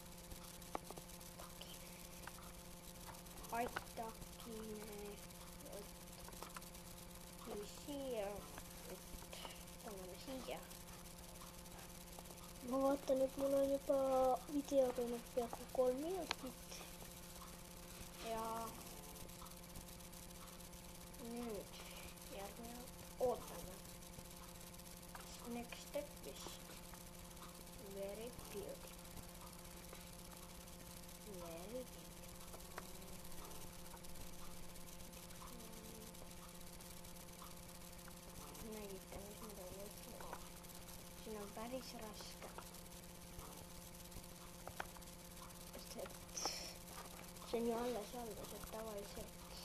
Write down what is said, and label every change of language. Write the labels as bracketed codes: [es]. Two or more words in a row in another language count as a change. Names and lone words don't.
[et] Aitakine, et siia, et paneme siia. Ma vaatan, et mul on juba video teinud peaaegu 3 minutit. Ja nüüd järgnevalt ootame. [en] Next step is very beautiful. Very beautiful. [et] Nägite, mis ma teile ütlen. Siin on päris raske. Sest et see on ju alles, et tavaliselt.